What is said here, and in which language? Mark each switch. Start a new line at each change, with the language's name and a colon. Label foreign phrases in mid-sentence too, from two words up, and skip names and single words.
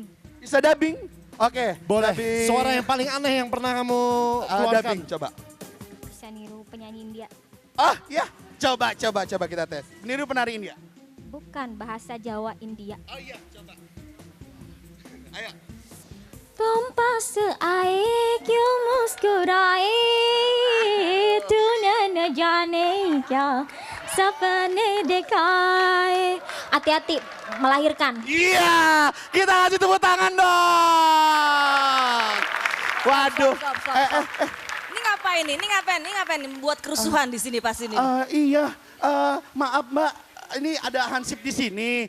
Indonesian: Bisa dubbing? Oke, Boleh. dubbing. Suara yang paling aneh yang pernah kamu keluarkan. Dubbing, coba. Bisa niru penyanyi India. Oh ya, coba kita tes. Niru penari India. Bukan bahasa Jawa India. Oh iya, coba. Ayo.
Hindi: तुम पास आए क्यों मुस्कुराए तूने न जाने क्या सपने दिखाए.
Indonesian: Hati-hati melahirkan. Iya, kita kasih tepuk tangan dong. Waduh. Ini ngapain nih? Ini ngapain? Buat kerusuhan di sini pas ini. Iya, maaf Mbak. Ini ada Hansip di sini.